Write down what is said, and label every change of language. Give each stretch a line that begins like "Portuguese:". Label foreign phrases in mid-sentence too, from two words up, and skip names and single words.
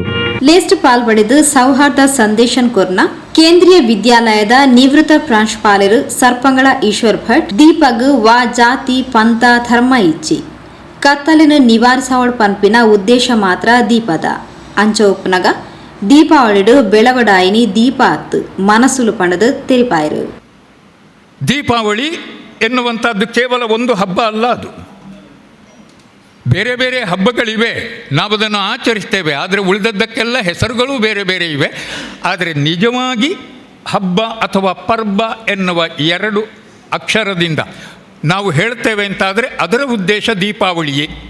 Tulu: ಲೇಸ್ಟ್ ಪಾಲ್ಪಡೆದು ಸೌಹಾರ್ದ ಸಂದೇಶನ್ ಕೊರ್ನ ಕೇಂದ್ರೀಯ ವಿದ್ಯಾಲಯದ ನಿವೃತ್ತ ಪ್ರಾಂಶುಪಾಲರು ಸರ್ಪಂಗಳ ಈಶ್ವರ್ ಭಟ್ ದೀಪಗ್ ವಾ ಜಾತಿ ಪಂಥ ಧರ್ಮ ಇಚ್ಚಿ ಕತ್ತಲಿನ ನಿವಾರಿಸವಳ ಪನ್ಪಿನ ಉದ್ದೇಶ ಮಾತ್ರ ದೀಪದ ಅಂಚ ಉಪ್ಪನಗ ದೀಪಾವಳಿಡು ಬೆಳವಡಾಯಿನಿ ದೀಪ ಹತ್ತು ಮನಸ್ಸುಲು ಪಣದು ತೆರಿಪಾಯರು.
Kannada: ದೀಪಾವಳಿ ಎನ್ನುವಂಥದ್ದು ಕೇವಲ ಒಂದು ಹಬ್ಬ ಅಲ್ಲ, ಅದು ಬೇರೆ ಬೇರೆ ಹಬ್ಬಗಳಿವೆ, ನಾವು ಅದನ್ನು ಆಚರಿಸ್ತೇವೆ. ಆದರೆ ಉಳಿದದ್ದಕ್ಕೆಲ್ಲ ಹೆಸರುಗಳು ಬೇರೆ ಬೇರೆ ಇವೆ. ಆದರೆ ನಿಜವಾಗಿ ಹಬ್ಬ ಅಥವಾ ಪರ್ವ ಎನ್ನುವ ಎರಡು ಅಕ್ಷರದಿಂದ ನಾವು ಹೇಳ್ತೇವೆ ಅಂತಾದರೆ ಅದರ ಉದ್ದೇಶ ದೀಪಾವಳಿಯೇ.